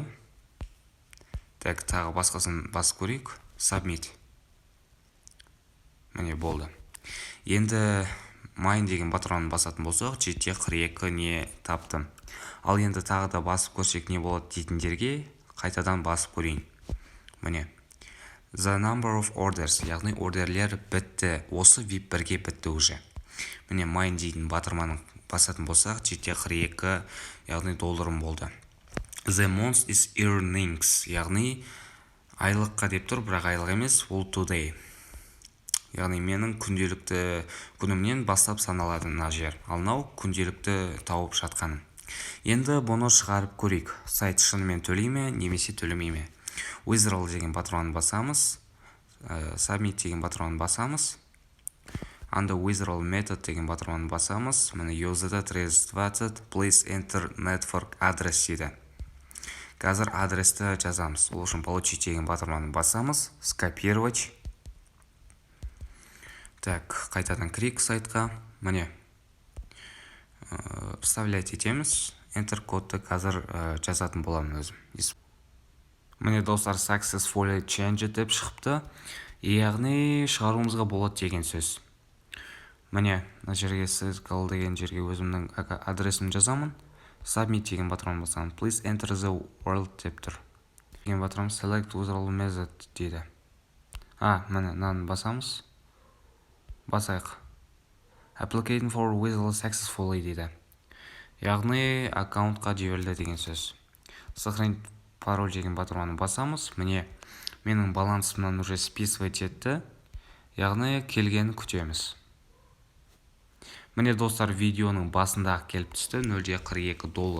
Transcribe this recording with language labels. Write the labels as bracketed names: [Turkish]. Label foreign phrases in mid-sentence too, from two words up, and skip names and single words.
[Kazakh] Так, тағы басқасын басып көрейік. Submit. Міне болды. Енді Mine деген батырманы басатын болсақ, $7.42 не таптым. Ал енді тағы да басып көрсек не болады дейтіндерге қайтадан басып көрейін. Міне. [English] The number of orders, [Kazakh] яғни ордерлер бітті. Осы VIP 1-ге бітті уже. Міне Mine дейтін батырманы басатын болсақ, $7.42, яғни $1 болды. [English] The month is earnings, [Kazakh] яғни айлыққа деп тұр, бірақ айлық емес, ол today. яғни менің күнделікті күнімнен бастап саналады мына жер. Ал мынау күнделікті тауып жатқаным. Енді бұны шығарып көрейік. Сайт шынымен төлей ме немесе төлемей ме? Withdrawal деген патронын басамыз. Submit деген патронын басамыз. Анда [English] withdrawal method [Kazakh] деген патронын басамыз. Міне [English] USD 320 please enter network address [Kazakh] дейді. Қазір адресті жазамыз. Ол үшін получить деген патронын басамыз. [Russian] Скопировать. [Kazakh] Так, қайтадан кірейік сайтқа. Міне вставлять етеміз. Enter кодты қазір жазатын боламын өзім. Міне достар, [English] successfully changed [Kazakh] деп шығыпты. Яғни шығаруымызға болады деген сөз. Міне мына жерге circle деген жерге өзімнің адресімді жазамын. Submit деген патронын басамын. [English] Please enter the world [Kazakh] деп тұр. Деген патрон [English] select withdrawal method [Kazakh] дейді. Міне мынаны басамыз. Басайық. [English] Application for withdrawal successfully [Kazakh] дейді. Яғни аккаунтқа жіберілді деген сөз. [Russian] Сохранить пароль [Kazakh] деген патронын басамыз. Міне менің балансымнан [Russian] уже списывать [Kazakh] етті. Яғни келгенін күтеміз. Міне достар, видеоның басында келіп түсті $0.42.